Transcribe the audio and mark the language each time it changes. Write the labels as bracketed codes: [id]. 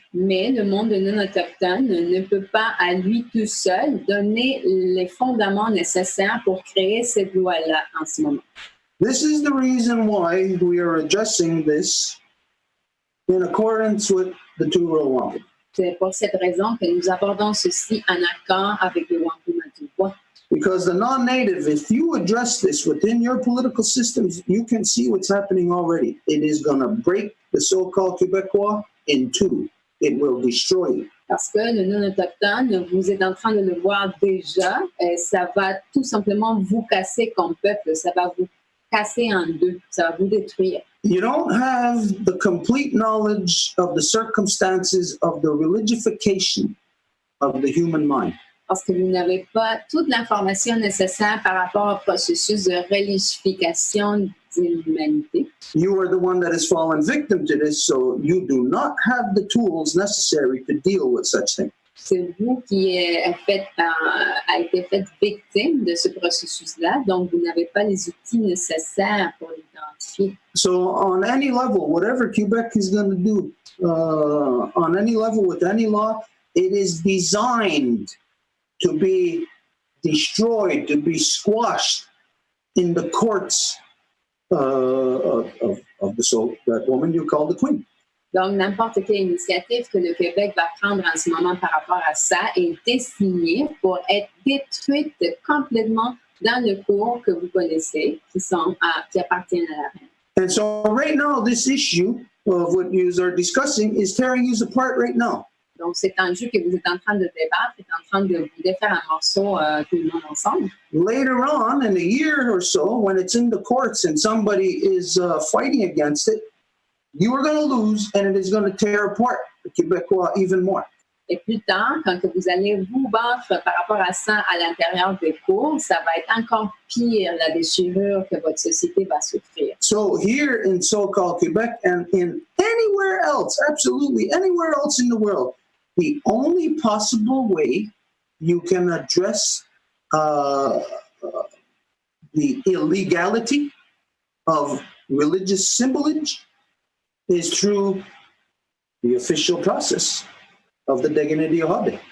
[fr] Mais le monde non autochtone ne peut pas à lui tout seul donner les fondements nécessaires pour créer cette loi-là en ce moment. [en] This is the reason why we are addressing this in accordance with the two-world Whampum. [fr] C'est pour cette raison que nous abordons ceci en accord avec le Whampum à tout point. [en] Because the non-native, if you address this within your political systems, you can see what's happening already. It is going to break the so-called Québécois in two. It will destroy you. [fr] Parce que le non-autochtone, vous êtes en train de le voir déjà, ça va tout simplement vous casser comme peuple, ça va vous casser en deux, ça va vous détruire. [en] You don't have the complete knowledge of the circumstances of the religification of the human mind. [fr] Parce que vous n'avez pas toute l'information nécessaire par rapport au processus de religification de l'humanité. [en] You are the one that has fallen victim to this, so you do not have the tools necessary to deal with such things. [fr] C'est vous qui a été fait victime de ce processus-là, donc vous n'avez pas les outils nécessaires pour l'identifier. [en] So on any level, whatever Quebec is going to do, on any level with any law, it is designed to be destroyed, to be squashed in the courts of that woman you call the queen. [fr] Donc, n'importe quelle initiative que le Québec va prendre en ce moment par rapport à ça est destinée pour être détruite complètement dans le cours que vous connaissez, qui appartiennent à la reine. [en] And so right now, this issue of what you are discussing is tearing you apart right now. [fr] Donc, cet enjeu que vous êtes en train de débattre est en train de vous défaire un morceau tout le monde ensemble. [en] Later on, in a year or so, when it's in the courts and somebody is fighting against it, you are going to lose, and it is going to tear apart the Québécois even more. [fr] Et plus tard, quand vous allez vous battre par rapport à ça à l'intérieur des cours, ça va être encore pire, la déchirure que votre société va souffrir. [en] So here in so-called Quebec and in anywhere else, absolutely anywhere else in the world, the only possible way you can address the illegality of religious symbolage is through the official process of the dignity of